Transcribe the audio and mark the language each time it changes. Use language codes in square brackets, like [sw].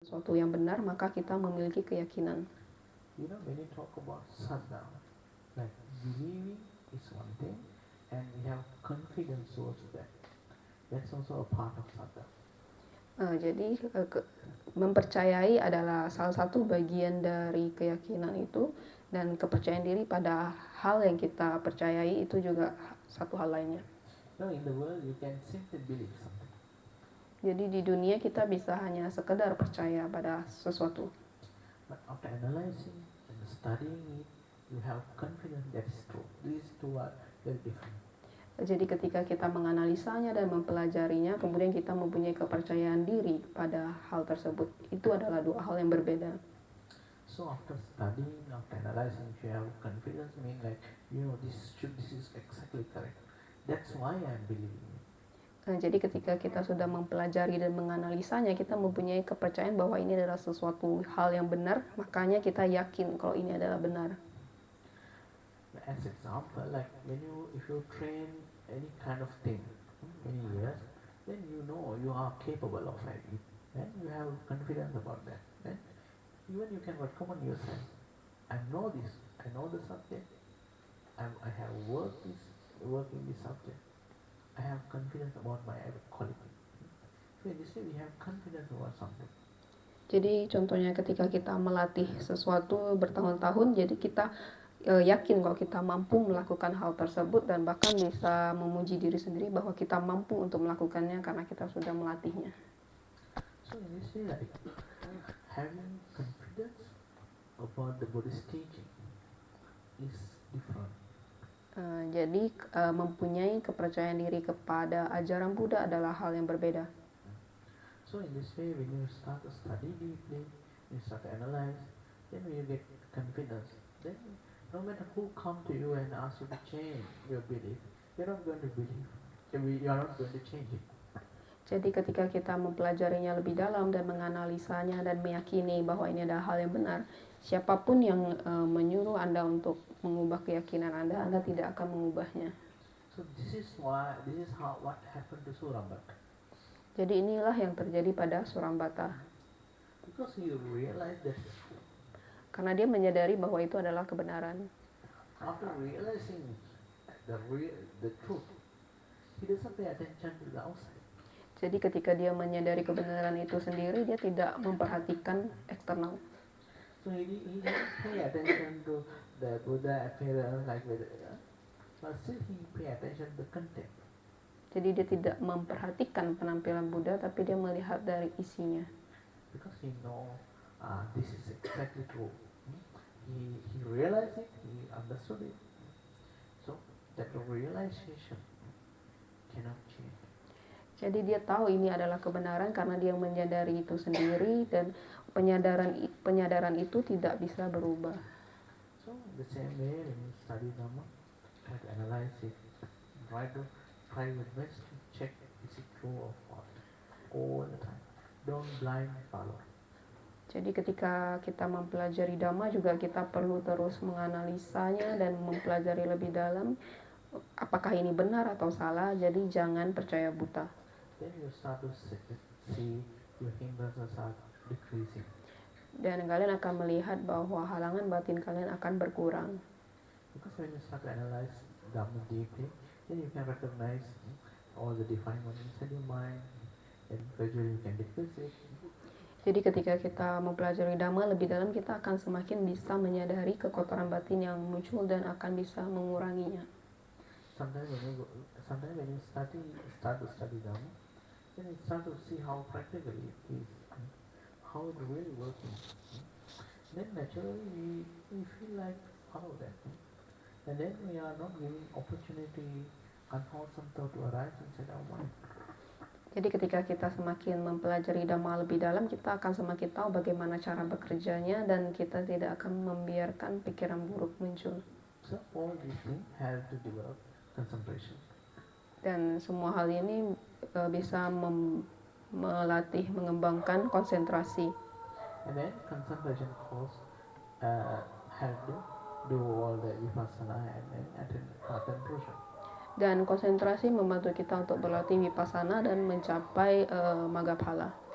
[id] sesuatu yang benar, maka kita memiliki keyakinan. [en] When you talk about sadhana, like believing is one thing, and we have confidence towards that. That's also a part of sadhana. [id] Jadi mempercayai adalah salah satu bagian dari keyakinan itu, dan kepercayaan diri pada hal yang kita percayai itu juga satu hal lainnya. [en] In the world you can simply believe something. [id] Jadi di dunia kita bisa hanya sekedar percaya pada sesuatu. [en] But after analyzing and studying it, you have confidence that is true. These two are very different. [id] Jadi ketika kita menganalisanya dan mempelajarinya, kemudian kita mempunyai kepercayaan diri pada hal tersebut. Itu adalah dua hal yang berbeda. [en] So after studying, after analyzing, if you have confidence, mean like this is exactly correct. That's why I am believing it. [id] Jadi ketika kita sudah mempelajari dan menganalisanya, kita mempunyai kepercayaan bahwa ini adalah sesuatu hal yang benar, makanya kita yakin kalau ini adalah benar. [en] As example, like if you train any kind of thing many years, then you are capable of it. Then you have confidence about that. Then even you can recommend yourself. I know this. I know the subject. I have worked in this subject. I have confidence about my quality. So in this way we have confidence about something. [id] Jadi contohnya ketika kita melatih sesuatu bertahun-tahun, jadi kita yakin kalau kita mampu melakukan hal tersebut, dan bahkan bisa memuji diri sendiri bahwa kita mampu untuk melakukannya karena kita sudah melatihnya. [en] So in this way, like having confidence about the Buddhist teaching is different. [id] Jadi mempunyai kepercayaan diri kepada ajaran Buddha adalah hal yang berbeda. [en] So in this way, when you start to study deeply, you start to analyze, then when you get confidence, then no matter who come to you and ask you to change your belief, you're not going to believe. You are not going to change it. [id] Jadi ketika kita mempelajarinya lebih dalam dan menganalisanya dan meyakini bahwa ini adalah hal yang benar, siapapun yang menyuruh Anda untuk mengubah keyakinan Anda tidak akan mengubahnya. [en] So this is how what happened to Surambata. [id] Jadi inilah yang terjadi pada Surambata. [en] Because he realized that. [id] Karena dia menyadari bahwa itu adalah kebenaran. [en] After realizing the truth, he doesn't pay attention to the outside. [id] Jadi ketika dia menyadari kebenaran itu sendiri, dia tidak memperhatikan eksternal. [en] So he didn't pay attention to the Buddha appearance like that, but still he pay attention to the content. [id] Jadi dia tidak memperhatikan penampilan Buddha, tapi dia melihat dari isinya. [en] Because he know this is exactly true. He realized it, he understood it. So that realization cannot change. [id] Jadi dia tahu ini adalah kebenaran karena dia menyadari itu sendiri, dan penyadaran itu tidak bisa berubah. [en] So the same way when you study Dhamma, try to analyze it, try your best to check is it true or false all the time. Don't blind follow. [id] Jadi ketika kita mempelajari Dhamma juga kita perlu terus menganalisanya dan mempelajari lebih dalam apakah ini benar atau salah. Jadi jangan percaya buta. [en] Then you start to see your hindrances are decreasing. [id] Dan kalian akan melihat bahwa halangan batin kalian akan berkurang. [en] Because when you start to analyze Dhamma deeply, then you can recognize all the defining ones inside your mind, and gradually you can decrease it. [id] Jadi ketika kita mempelajari Dhamma lebih dalam, kita akan semakin bisa menyadari kekotoran batin yang muncul dan akan bisa menguranginya. [en] Sometimes when you start to study Dhamma, then you start to see how practically it is, how it really working. Then naturally we feel like follow that, and then we are not giving opportunity unwholesome thought to arise inside our mind. [id] Jadi ketika kita semakin mempelajari Dhamma lebih dalam, kita akan semakin tahu bagaimana cara bekerjanya, dan kita tidak akan membiarkan pikiran buruk muncul. [en] So all these things have to develop concentration. [id] Dan semua hal ini bisa melatih, mengembangkan konsentrasi. [en] And then concentration course have to do all the vipassana and then attend concentration. [id] Dan konsentrasi membantu kita untuk berlatih vipassana dan mencapai magga phala.